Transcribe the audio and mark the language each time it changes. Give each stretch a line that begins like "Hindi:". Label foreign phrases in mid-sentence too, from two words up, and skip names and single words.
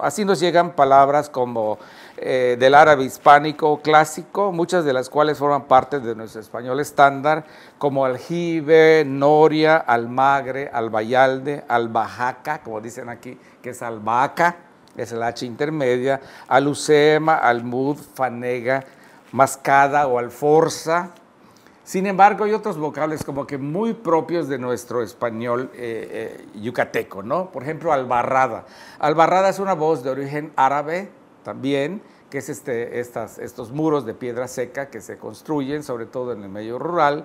Spanish: Así nos llegan palabras como del árabe hispánico clásico, muchas de las cuales forman parte de nuestro español estándar, como aljibe, noria, almagre, albayalde, albahaca, como dicen aquí, que es albahaca, es el H intermedia, alucema, almud, fanega, mascada o alforza. Sin embargo, hay otros vocablos como que muy propios de nuestro español yucateco, ¿no? Por ejemplo, albarrada. Albarrada es una voz de origen árabe también, que es estos muros de piedra seca que se construyen, sobre todo en el medio rural.